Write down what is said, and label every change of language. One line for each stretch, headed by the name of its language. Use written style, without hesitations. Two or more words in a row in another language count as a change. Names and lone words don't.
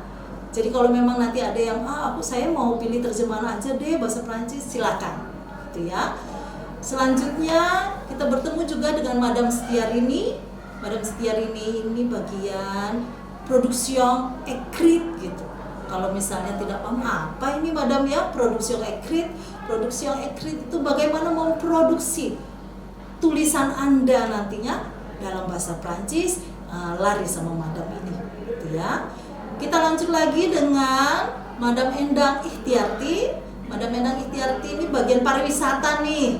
Indonesian: Jadi kalau memang nanti ada yang saya mau pilih terjemahan aja deh bahasa Prancis, silakan, gitu ya. Selanjutnya kita bertemu juga dengan Madam Setiarini. Madam Setiarini ini bagian
French: production écrit
Indonesian: gitu. Kalau misalnya tidak paham apa ini Madam ya,
French: production écrit. Production écrit
Indonesian: itu bagaimana memproduksi tulisan Anda nantinya dalam bahasa Prancis, lari sama Madam ini, gitu ya. Kita lanjut lagi dengan Madam Endang Ikhtiarti. Madam Endang Ikhtiarti ini bagian pariwisata nih.